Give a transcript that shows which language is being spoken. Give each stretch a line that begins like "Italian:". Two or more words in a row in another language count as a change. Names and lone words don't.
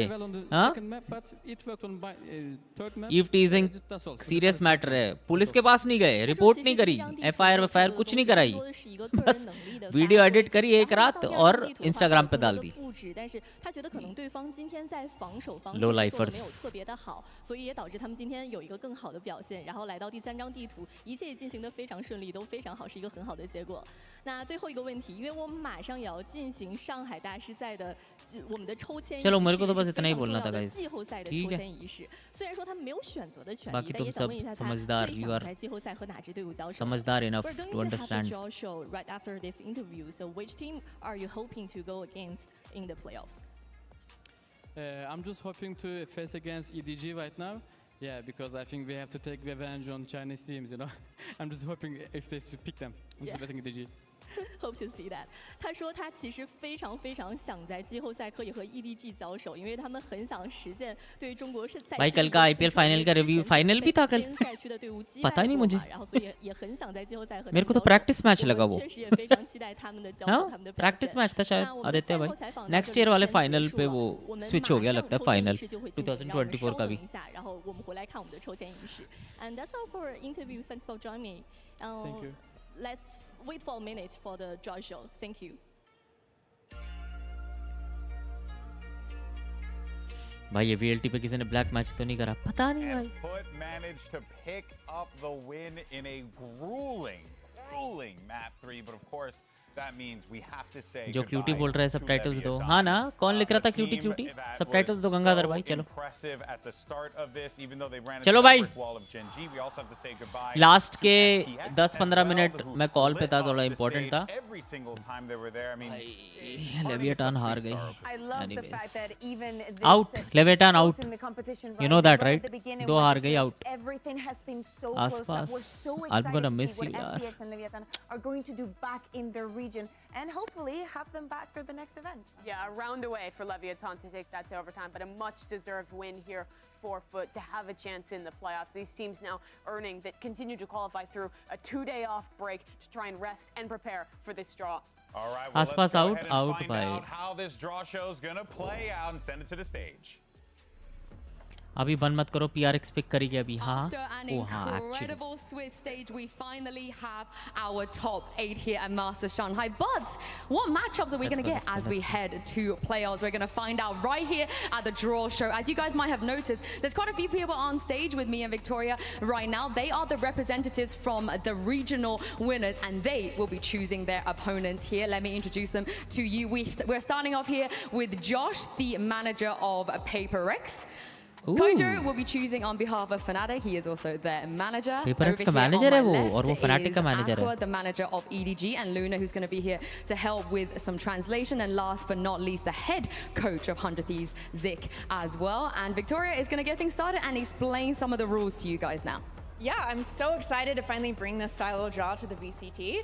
Hindi: हाँ,
English: eve teasing serious matter
Hindi: है. पुलिस के पास नहीं गए, रिपोर्ट नहीं करी, एफआईआर कुछ नहीं कराई, बस
English: video edit
Hindi: करी एक रात और इंस्टाग्राम पे डाल दी.
English: low lifers.
Chinese: 好的表现，然后来到第3张地图，一切也进行得非常顺利，都非常好，是一个很好的结果。那最后一个问题，因为我们马上也要进行上海大师赛的我们的抽签仪式，
Hindi: चलो मेरे को तो बस इतना ही बोलना था गाइस.
Chinese: 季后赛的抽签仪式，虽然说他们没有选择的权利，
Hindi: बाकी
Chinese: 但
Hindi: तुम
Chinese: 也想问一下
Hindi: सब
Chinese: 他
Hindi: समझदार,
Chinese: 最
English: you
Chinese: 想
English: are
Chinese: 在季后赛和哪支队伍交手
Hindi: समझदार enough
English: We're going to to understand. have the draw show right after this interview. So which team are you hoping to go against in the playoffs? I'm just hoping to face against EDG right now. Yeah, because I think we have to take revenge on Chinese teams, you know. I'm just hoping if they should pick them. I'm just betting EDG. Hope to see that.
Chinese: 他说他其实非常非常想在季后赛可以和 EDG 交手，因为他们很想实现对中国是赛。
Hindi: भाई कल का IPL फाइनल का रिव्यू, फाइनल भी था कल. पता ही नहीं मुझे.
Chinese: 然后所以也很想在季后赛和
Hindi: मेरे को तो
English: practice match
Hindi: लगा वो.
Chinese: 确实也非常期待他们的交手，他们的
English: practice match
Hindi: था शायद आदित्य भाई.
English: next year
Hindi: वाले फाइनल पे वो स्विच हो गया लगता है फाइनल 2024 का भी.
Chinese: 然后我们回来看我们的抽签仪式。
English: And that's all for interview. Thanks for joining me. Thank you. Let's wait for a minute for the draw show. Thank you.
Hindi: भाई ये VLT पे किसी ने ब्लैक मैच तो नहीं करा, पता नहीं भाई.
English: FUT managed to pick up the win in a grueling map 3, but of course that means we have to say
Hindi: जो क्यूटी बोल रहा है सबटाइटल्स दो. हाँ ना, कौन लिख रहा था क्यूटी सबटाइटल्स दो गंगाधर भाई. चलो चलो भाई, लास्ट के 10-15 मिनट मैं कॉल पे था, थोड़ा इंपॉर्टेंट था. लेविएटान हार गई. आउट, लेविएटान आउट.
English: you know that right?
Hindi: 2 हार गई आउट. आसपास.
English: I'm gonna miss you यार. region and hopefully have them back for the next event. Yeah, a round away for Leviathan to take that to overtime, but a much-deserved win here for FUT to have a chance in the playoffs. These teams now earning that continue to qualify through a 2-day off break to try and rest and prepare for this draw. All right, well, Aspas let's go out, ahead and out find by. out how this draw show's gonna play out and send it to the stage.
Hindi: अभी बंद मत करो PRX पिक करेगी अभी हाँ
English: After an
Hindi: ओ हाँ actually
English: incredible Swiss stage, we finally have our top 8 here at Master Shanghai. But what matchups are we going to get as we head to playoffs? We're going to find out right here at the draw show. As you guys might have noticed, there's quite a few people on stage with me and Victoria right now. They are the representatives from the regional winners, and they will be choosing their opponents here. Let me introduce them to you. We're starting off here with Josh, the manager of FPX. Kojo will be choosing on behalf of Fnatic. He is also their manager.
Hindi: FPX का manager है वो और वो Fnatic का manager है.
English: Aqua, the manager of EDG, and Luna, who's going to be here to help with some translation. And last but not least, the head coach of 100 Thieves, Zik, as well. And Victoria is going to get things started and explain some of the rules to you guys now. Yeah, I'm so excited to finally bring this style of draw to the VCT.